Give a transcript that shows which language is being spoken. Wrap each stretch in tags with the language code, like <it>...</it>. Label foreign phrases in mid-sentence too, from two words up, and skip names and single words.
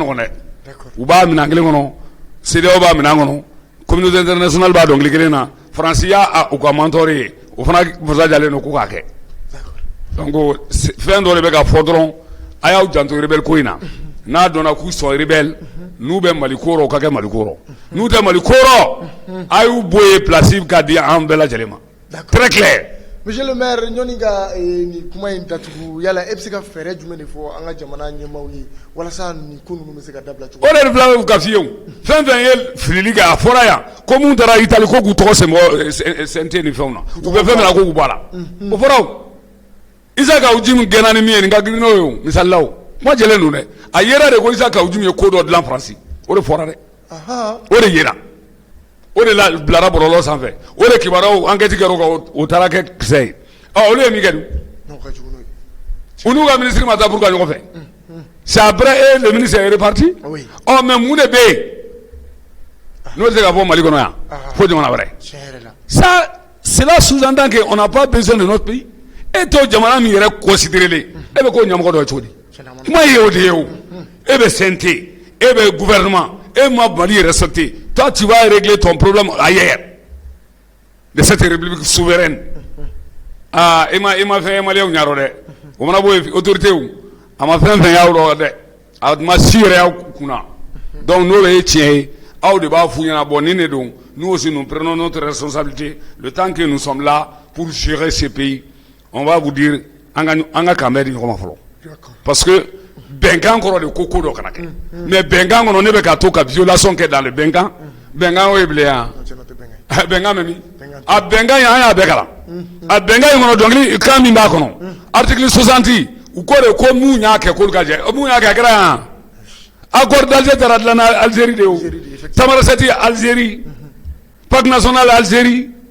<bm>nɔgɔn dɛ u b'a minɛn kelen kɔnɔ CEDEAO b'a minɛn kɔnɔ</bm> <fr>communauté internationale</fr> <bm>b'a dɔnkili kelen na faransi y'a u ka mentor ye o fana fasajalen don ko k'a kɛ donc fɛn dɔ de bɛ ka fɔ dɔrɔn a y'aw janto rebelle ko in na n'a dɔnna k'u sɔn rebelle n'u bɛ Mali ko rɔ o ka kɛ Mali ko rɔ n'u tɛ Mali ko rɔ a y'u bɔ yen place ka di an bɛɛ lajɛlen ma</bm> <fr>très clair. Monsieur le maire</fr> <bm>ɲɔni ka ni kuma in datugu yala e bɛ se ka fɛɛrɛ jumɛn de fɔ an ka jamana ɲɛmaaw ye walasa nin ko ninnu bɛ se ka dabila cogo o de fila ka f'i ye o fɛn fɛn ye filili kɛ a fɔra yan ko mun taara Itali ko k'u tɔgɔ sɛbɛn CNT ni fɛnw na u bɛ fɛn min na ko k'u bɔ a la o fɔra o Isaka Kawuji min gɛnna ni min ye nin ka girin n'o ye o misali la o kuma jɛlen don dɛ a yera de ko Isaka Kawuji ye ko dɔ dilan Faransi o de fɔra dɛ o de yera o de la bilara bɔlɔlɔ sanfɛ o de kibaruyaw enquête kɛra o taara kɛ kisɛ ye olu ye min kɛ dun u n'u ka ministre ma taa pour ka ɲɔgɔn fɛ</bm> <fr>c'est après le ministre est reparti</fr> <bm>mais mun de bɛ yen n'o tɛ se ka fɔ Mali kɔnɔ yan fo jamana wɛrɛ</bm> <fr>ça cela sous-entend qu'on n'a pas besoin de notre pays</fr> <bm>e t'o jamana min yɛrɛ considéré e bɛ k'o ɲɛmɔgɔ dɔ ye cogo di kuma ye o de ye o e bɛ CNT e bɛ gouvernement e ma Mali respecté</bm> <fr>toi tu vas régler ton problème ailleurs de cette république souveraine</fr> <bm>e ma fɛn ye maliyɛnw ɲarɔ dɛ o mana bɔ yen autorité a ma fɛn fɛn y'aw rɔ dɛ a ma si yɛrɛ y'aw kunna donc n'o bɛ ye tiɲɛ ye aw de b'a f'u ɲɛna bon nin de don</bm> <fr>nous aussi nous prenons notre responsabilité le temps que nous sommes là pour gérer ce pays on va vous dire an</fr> <bm>ka kanbɛn di ɲɔgɔn ma fɔlɔ parce que bɛnkan kɔrɔ de ko dɔ kana kɛ mais bɛnkan kɔnɔ ne bɛ ka to ka violation kɛ</bm> <fr>dans le</fr> <bm>bɛnkan o ye bilen yan bɛnkan bɛ min a bɛnkan an y'a bɛɛ kalan a bɛnkan in kɔnɔ dɔnkili kan min b'a kɔnɔ article 60 u ko de ko mun y'a kɛ k'olu ka jɛ mun y'a kɛ a kɛra yan accord d'Alger taara dilan Algérie de o Tamarasɛti Algérie</bm> <fr>pacte national</fr> <bm>Algérie</bm>